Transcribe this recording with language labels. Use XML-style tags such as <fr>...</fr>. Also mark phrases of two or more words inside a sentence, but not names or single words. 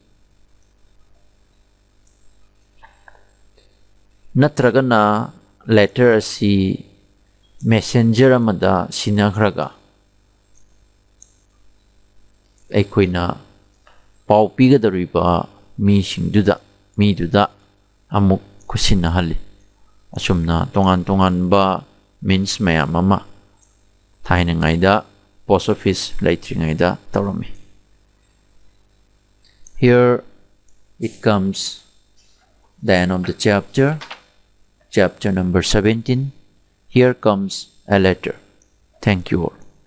<mni>natragana letter si messenger amada sinakhraga aikoina pau pigadariba miduda amuk kusinahali asumna tongan ba means mayam ama thaina ngaida post office laitringaida tawrami.</mni> <en>Here it comes the end of the chapter number 17. Here comes a letter. Thank you all.</en>